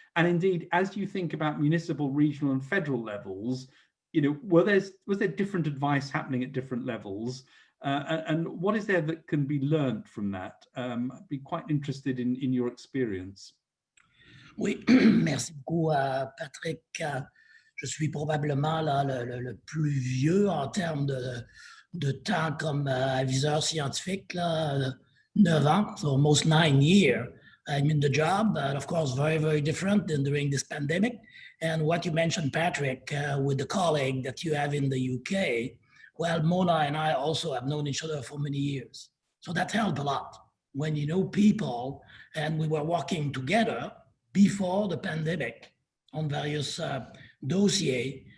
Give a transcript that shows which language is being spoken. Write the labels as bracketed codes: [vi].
[en] And indeed, as you think about municipal, regional and federal levels, was there different advice happening at different levels? And what is there that can be learned from that? I'd be quite interested in your experience. [fr] Oui, merci beaucoup, Patrick. Je suis probablement là, le plus vieux en termes de temps comme aviseur scientifique, là, 9 ans, [en] so almost 9 years. I'm in the job, of course, very, very different than during this pandemic. And what you mentioned, Patrick, with the colleague that you have in the UK, well, Mona and I also have known each other for many years. So that helped a lot when you know people, and we were working together before the pandemic on various dossiers.